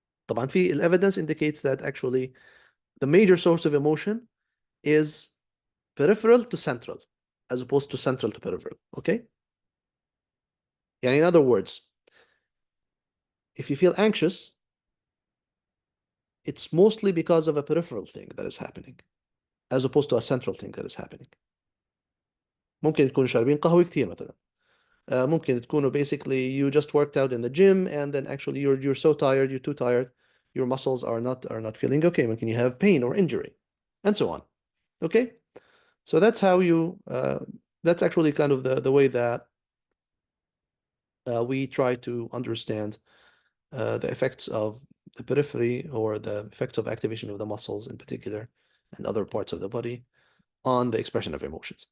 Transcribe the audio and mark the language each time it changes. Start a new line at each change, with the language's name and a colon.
Arabic: طبعا في
English: evidence indicates that actually the major source of emotion is peripheral to central as opposed to central to peripheral. Okay?
Arabic: يعني
English: in other words, if you feel anxious, it's mostly because of a peripheral thing that is happening as opposed to a central thing that is happening.
Arabic: ممكن تكونوا شاربين قهوة كثير مثلا. ممكن تكونوا
English: basically you just worked out in the gym and then actually you're so tired, you're too tired, your muscles are not feeling okay.
Arabic: ممكن
English: you have pain or injury and so on. Okay? So that's how you that's actually kind of the way that we try to understand the effects of the periphery or the effects of activation of the muscles in particular and other parts of the body on the expression of emotions.